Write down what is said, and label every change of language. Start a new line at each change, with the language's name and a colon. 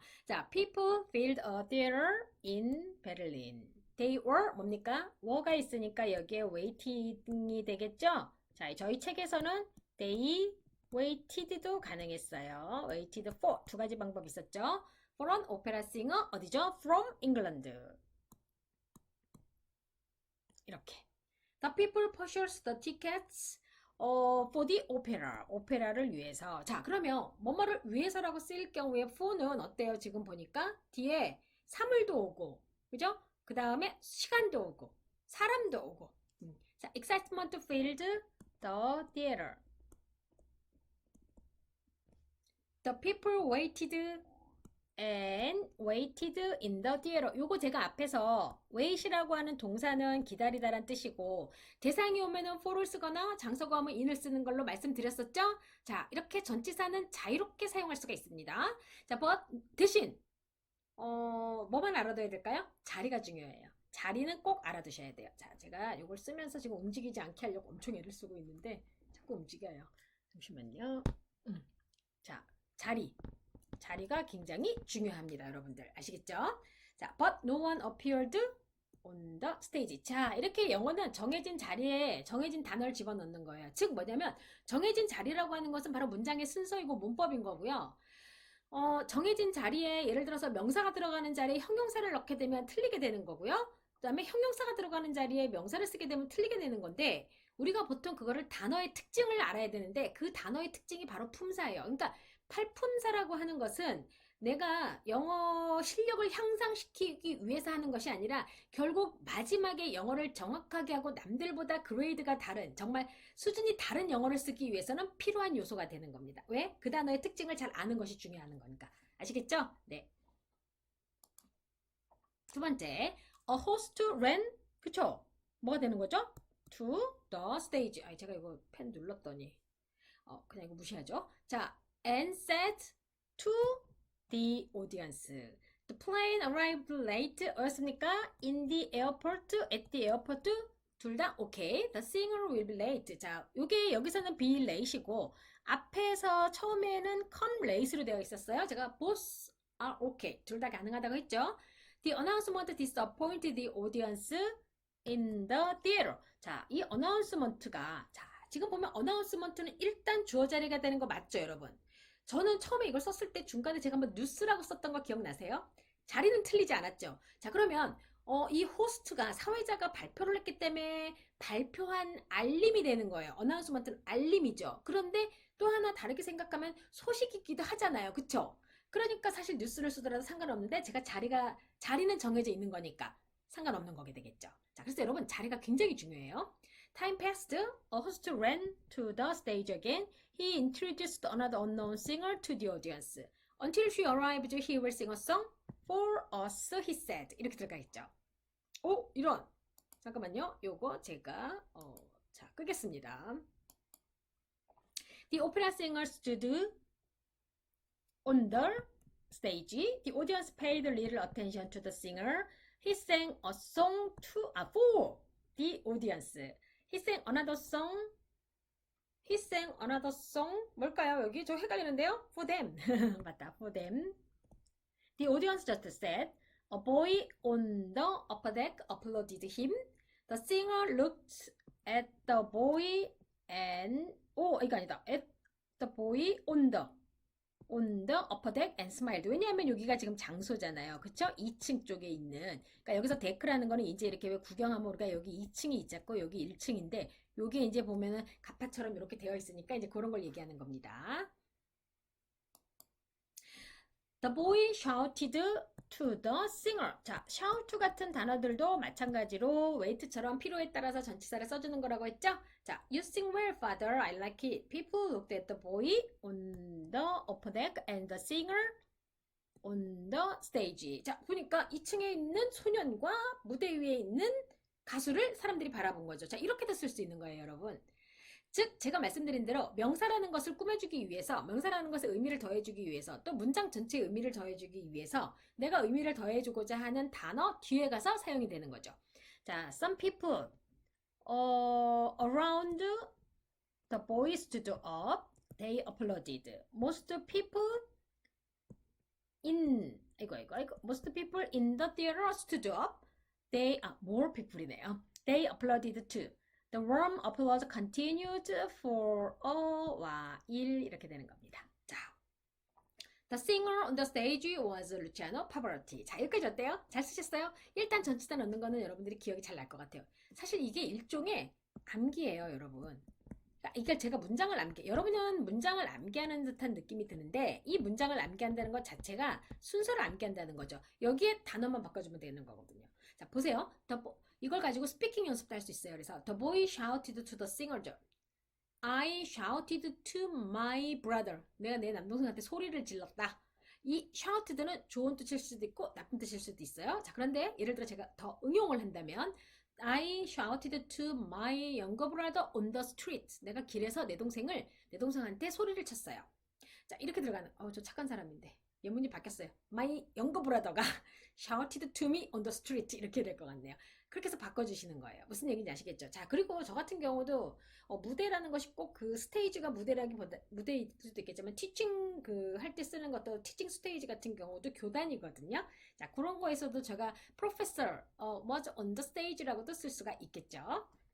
English: 자, people filled a theater in Berlin. They were
Korean: 뭡니까? were가 있으니까 여기에 waiting이 되겠죠? 자, 저희 책에서는 they waited도 가능했어요. waited for 두 가지 방법이 있었죠.
English: for an opera singer
Korean: 어디죠?
English: from England.
Korean: 이렇게.
English: The people purchased the tickets for the opera.
Korean: 오페라를 위해서. 자, 그러면 뭐뭐를 위해서라고 쓰일 경우에 for는 어때요? 지금 보니까 뒤에 사물도 오고, 그죠? 그 다음에 시간도 오고, 사람도 오고.
English: 자, excitement filled the theater. The people waited and waited in the theater.
Korean: 요거 제가 앞에서 wait이라고 하는 동사는 기다리다란 뜻이고 대상이 오면은 for를 쓰거나 장소가 오면 in을 쓰는 걸로 말씀드렸었죠? 자, 이렇게 전치사는 자유롭게 사용할 수가 있습니다. 자, but 대신 뭐만 알아둬야 될까요? 자리가 중요해요. 자리는 꼭 알아두셔야 돼요. 자, 제가 이걸 쓰면서 지금 움직이지 않게 하려고 엄청 애를 쓰고 있는데 자꾸 움직여요. 잠시만요. 자, 자리가 굉장히 중요합니다. 여러분들 아시겠죠?
English: 자, but no one appeared on the stage.
Korean: 자, 이렇게 영어는 정해진 자리에 정해진 단어를 집어넣는 거예요. 즉 뭐냐면 정해진 자리라고 하는 것은 바로 문장의 순서이고 문법인 거고요. 정해진 자리에 예를 들어서 명사가 들어가는 자리에 형용사를 넣게 되면 틀리게 되는 거고요. 그 다음에 형용사가 들어가는 자리에 명사를 쓰게 되면 틀리게 되는 건데 우리가 보통 그거를 단어의 특징을 알아야 되는데 그 단어의 특징이 바로 품사예요. 그러니까 팔품사라고 하는 것은 내가 영어 실력을 향상시키기 위해서 하는 것이 아니라 결국 마지막에 영어를 정확하게 하고 남들보다 그레이드가 다른 정말 수준이 다른 영어를 쓰기 위해서는 필요한 요소가 되는 겁니다. 왜? 그 단어의 특징을 잘 아는 것이 중요한 거니까. 아시겠죠? 네. 두 번째,
English: a host ran,
Korean: 그쵸? 뭐가 되는 거죠?
English: to the stage.
Korean: 아, 제가 이거 펜 눌렀더니 그냥 이거 무시하죠.
English: 자, and said to the audience. The plane arrived late.
Korean: 어였습니까?
English: In the airport, at the airport.
Korean: 둘 다
English: okay. The singer will be late.
Korean: 자, 요게 여기서는 be late이고 앞에서 처음에는 come late로 되어 있었어요. 제가
English: both are okay.
Korean: 둘 다 가능하다고 했죠.
English: The announcement disappointed the audience in the theater.
Korean: 자, 이 announcement가 자, 지금 보면 announcement는 일단 주어 자리가 되는 거 맞죠, 여러분? 저는 처음에 이걸 썼을 때 중간에 제가 한번 뉴스라고 썼던 거 기억나세요? 자리는 틀리지 않았죠? 자, 그러면 이 호스트가 사회자가 발표를 했기 때문에 발표한 알림이 되는 거예요. 어나운스먼트는 알림이죠. 그런데 또 하나 다르게 생각하면 소식이기도 하잖아요. 그쵸? 그러니까 사실 뉴스를 쓰더라도 상관없는데 제가 자리는 정해져 있는 거니까 상관없는 거게 되겠죠. 자, 그래서 여러분 자리가 굉장히 중요해요.
English: Time passed. A host ran to the stage again. He introduced another unknown singer to the audience. Until she arrived, he will sing a song for us, he said.
Korean: 이렇게 들어가 있죠. 오, 이런. 잠깐만요. 요거 제가 자, 끄겠습니다.
English: The opera singer stood on the stage. The audience paid little attention to the singer. He sang a song for the audience. He sang another song. He sang another song.
Korean: 뭘까요? 여기 저 헷갈리는데요.
English: For them.
Korean: 맞다.
English: For them. The audience just said. A boy on the upper deck applauded him. The singer looked at the boy and
Korean: 이거 아니다.
English: At the boy on the on the upper deck and smiled.
Korean: 왜냐하면 여기가 지금 장소잖아요. 그쵸? 2층 쪽에 있는. 그러니까 여기서 데크라는 거는 이제 이렇게 왜 구경하면 우리가 여기 2층이 있잖고 여기 1층인데 여기 이제 보면은 가파처럼 이렇게 되어 있으니까 이제 그런 걸 얘기하는 겁니다.
English: The boy shouted to the singer.
Korean: 자, shout 같은 단어들도 마찬가지로 wait처럼 필요에 따라서 전치사를 써주는 거라고 했죠?
English: 자, you sing well, father. I like it. People looked at the boy on the upper deck and the singer on the stage.
Korean: 자, 보니까 2층에 있는 소년과 무대 위에 있는 가수를 사람들이 바라본 거죠. 자, 이렇게도 쓸 수 있는 거예요, 여러분. 즉 제가 말씀드린 대로 명사라는 것을 꾸며주기 위해서 명사라는 것에 의미를 더해주기 위해서 또 문장 전체에 의미를 더해주기 위해서 내가 의미를 더해주고자 하는 단어 뒤에 가서 사용이 되는 거죠.
English: 자, some people around the boy stood up. They applauded. Most people in most people in the theater stood up. More people이네요. They applauded too. The warm applause continued for a while.
Korean: 이렇게 되는 겁니다.
English: 자, The singer on the stage was Luciano Pavarotti.
Korean: 자, 여기까지 어때요? 잘 쓰셨어요? 일단 전치사 넣는 거는 여러분들이 기억이 잘 날 것 같아요. 사실 이게 일종의 암기예요, 여러분. 그러니까 제가 문장을 여러분은 문장을 암기하는 듯한 느낌이 드는데 이 문장을 암기한다는 것 자체가 순서를 암기한다는 거죠. 여기에 단어만 바꿔주면 되는 거거든요. 자, 보세요. 이걸 가지고 스피킹 연습도 할 수 있어요.
English: 그래서 The boy shouted to the singer. I shouted to my brother.
Korean: 내가 내 남동생한테 소리를 질렀다. 이 shouted는 좋은 뜻일 수도 있고 나쁜 뜻일 수도 있어요. 자, 그런데 예를 들어 제가 더 응용을 한다면
English: I shouted to my younger brother on the street.
Korean: 내가 길에서 내 동생한테 소리를 쳤어요. 자, 이렇게 들어가는 저 착한 사람인데 예문이 바뀌었어요.
English: My younger brother가 shouted to me on the street
Korean: 이렇게 될 것 같네요. 그렇게 해서 바꿔주시는 거예요. 무슨 얘기인지 아시겠죠? 자, 그리고 저 같은 경우도 무대라는 것이 꼭 그 스테이지가 무대라기보다 무대일 수도 있겠지만 티칭 할 때 쓰는 것도 티칭 스테이지 같은 경우도 교단이거든요. 자, 그런 거에서도 제가
English: professor was on the stage
Korean: 라고도 쓸 수가 있겠죠.